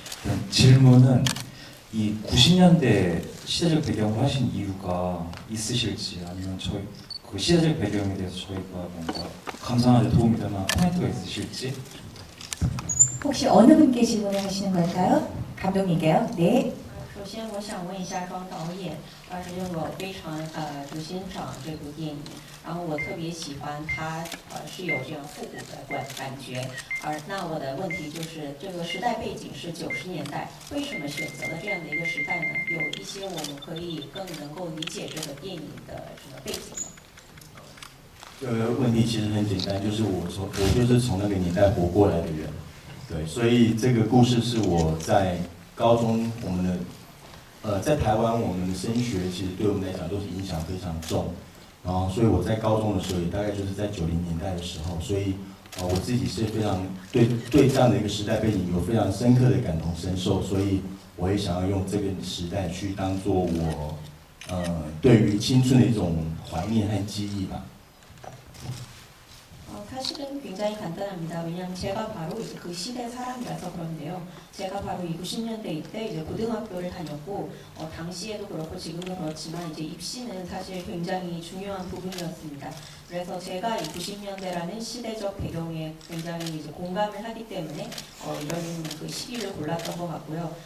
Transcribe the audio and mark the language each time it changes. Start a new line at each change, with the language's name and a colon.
Korean: 그럼 질문은 이 90년대 시대적 배경을 하신 이유가 있으실지 아니면 저희 그 시대적 배경에 대해서 저희가 뭔가 감상하는 데 도움이 되는 포인트가 있으실지. 혹시 어느 분께 질문을 하시는 걸까요? 감독님께요. 네.
Chinese: 首先，我想问一下庄导演，因为我非常欣赏这部电影，然后我特别喜欢它是有这样复古的感觉。那我的问题就是，这个时代背景是90年代，为什么选择了这样的一个时代呢？有一些我们可以更能够理解这个电影的这个背景吗？这个问题其实很简单，就是我就是从那个年代活过来的人，对，所以这个故事是我在高中我们的。在台湾，我们的升学其实对我们来讲都是影响非常重，然后所以我在高中的时候，也大概就是在90年代的时候，所以我自己是非常对这样的一个时代背景有非常深刻的感同身受，所以我也想要用这个时代去当做我对于青春的一种怀念和记忆吧。
Korean: 사실은 굉장히 간단합니다. 왜냐하면 제가 바로 이제 그 시대 사람이라서 그런데요. 제가 바로 이 90년대 때 이제 고등학교를 다녔고 당시에도 그렇고 지금도 그렇지만 이제 입시는 사실 굉장히 중요한 부분이었습니다. 그래서 제가 이 90년대라는 시대적 배경에 굉장히 이제 공감을 하기 때문에 이런 그 시기를 골랐던 것 같고요.